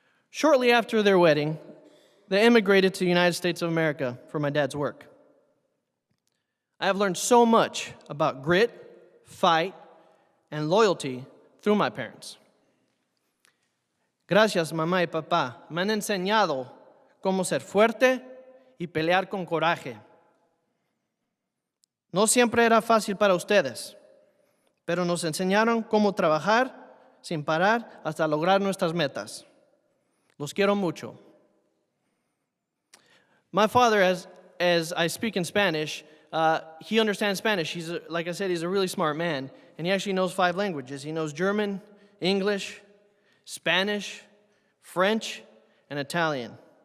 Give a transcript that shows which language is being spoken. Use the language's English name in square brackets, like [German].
[English] Shortly after their wedding, they immigrated to the United States of America for my dad's work. I have learned so much about grit, fight, and loyalty through my parents. [Spanish] Gracias, mamá y papá. Me han enseñado cómo ser fuerte y pelear con coraje. No siempre era fácil para ustedes, pero nos enseñaron cómo trabajar sin parar hasta lograr nuestras metas. Los quiero mucho. [English] My father, as I speak in Spanish, he understands Spanish. Like I said, he's a really smart man, and he actually knows 5 languages. He knows German, English, Spanish, French, and Italian.